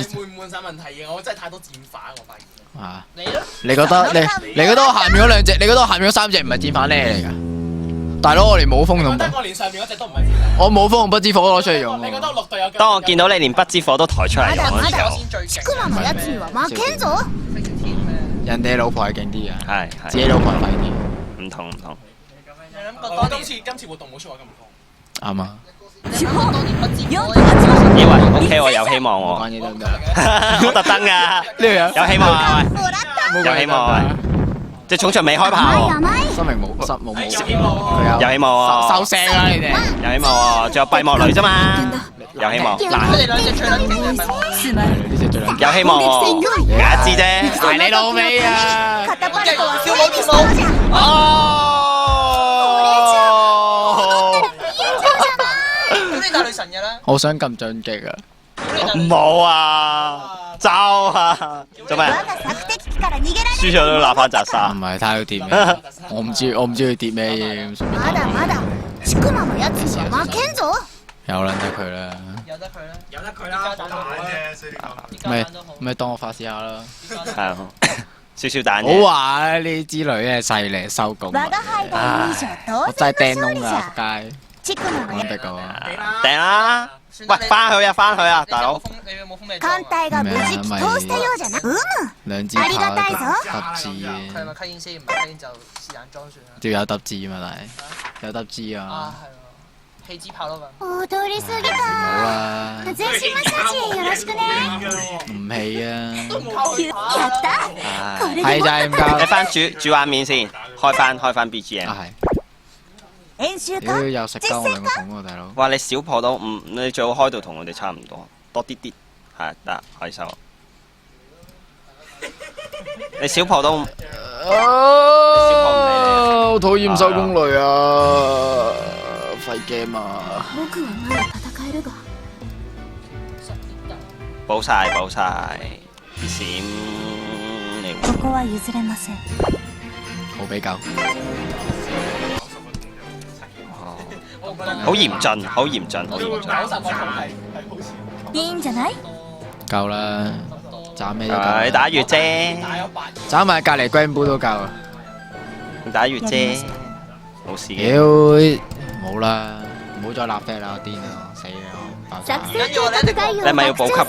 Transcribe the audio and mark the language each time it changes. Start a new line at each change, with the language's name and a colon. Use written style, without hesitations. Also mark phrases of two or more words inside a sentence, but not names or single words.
Cantonese: 換唔換晒問題嘅，我真係太多戰犯，我發現。啊？你咯？你覺得你覺得我下面嗰2隻，你覺得我下面嗰3隻唔係戰犯咧嚟㗎？大佬，我連冇風同覺得我連上面嗰隻都唔係戰犯。我冇風同不知火攞出嚟用你覺得喎。我6隊有？當我見到你連不知火都抬出嚟用嗰時候，先最勁。
Japanese: シクマのやつには負けんぞ
Cantonese: 人哋老婆係勁啲嘅，係自己老婆係廢啲，唔同唔同。我今次活動冇出我咁講。啱啊！地方4 以為 OK 我有希望講喎，嘢得唔得？我特登㗎，呢條友有希望啊！
Japanese: もらった
Cantonese: 有希望啊！隻重場未開炮喎，
Japanese: 甘い
Cantonese: 生命冇冇有希望喎。佢有希望喎，收聲啦你哋！有希望喎，仲有閉幕雷啫嘛，有希望，佢哋兩隻最撚勁嘅
Japanese: つまらない
Cantonese: 呢隻最撚有希望喎，假知啫，捱你老味啊！
Japanese: カタパルトは
Cantonese: 跳舞跳舞。哦。神嘅啦。我想撳進擊啊！冇啊，走啊！做咩？輸咗都揦翻扎唔沙。係睇佢跌咩？我唔知佢跌咩嘢咁順便
Japanese: まだまだちくまのやつには負けんぞ。
Cantonese: 有撚得佢啦，由得佢啦，由得佢啦，好蛋啫，所以呢個。咪啲都好。咪當我發泄下啦。係啊，少少蛋好嘅。話啦，呢之類嘅勢力收工啊。
Japanese: 我が輩大以上
Cantonese: 我
Japanese: 當
Cantonese: 真係
Japanese: 然の勝利
Cantonese: 掟窿啊！
Japanese: じゃ。
Cantonese: 仆街，
Japanese: ちくまの
Cantonese: 講得個掟啦！喂，翻去啊，翻去啊，大佬！你有冇風味？
Japanese: 艦隊が無事祈禱したようじゃな。
Cantonese: 兩支
Japanese: ありが
Cantonese: 炮
Japanese: たいぞ
Cantonese: 揼字佢係嘅，咪吸煙先？唔係吸煙就是但裝算啦。都有揼字嘛，但係有揼字啊，啊，係喎。氣支炮咯咁。
Japanese: 踊りすぎ
Cantonese: 好
Japanese: た。
Cantonese: 啦，
Japanese: 全身マッサージよろしくね。
Cantonese: 唔氣啊，
Japanese: やった。
Cantonese: 係就係唔夠你翻煮畫面先，開翻 BGM。啊係。
Japanese: 練習
Cantonese: 屌
Japanese: か。
Cantonese: 又食鳩我兩個桶喎，大佬。哇！你小破都唔，你最好開到同我哋差唔多，多啲啲，係得可以收。你小破都好討厭收工類啊！廢 game 啊！
Japanese: 僕はまだ戦えるが
Cantonese: 補晒，閃你
Japanese: ここは譲れません。
Cantonese: 好比較。好嚴峻，好嚴峻。 90個桶係好似。
Japanese: いいんじゃない？
Cantonese: 夠啦，斬咩都你夠。打月啫，斬埋隔離 Grand 杯都夠啊！你打月啫，冇事嘅。屌，冇啦，唔好再立 flag 啦，我癲啊，死啦，我爆炸
Japanese: 作戦計画概要
Cantonese: 你係咪要補給㗎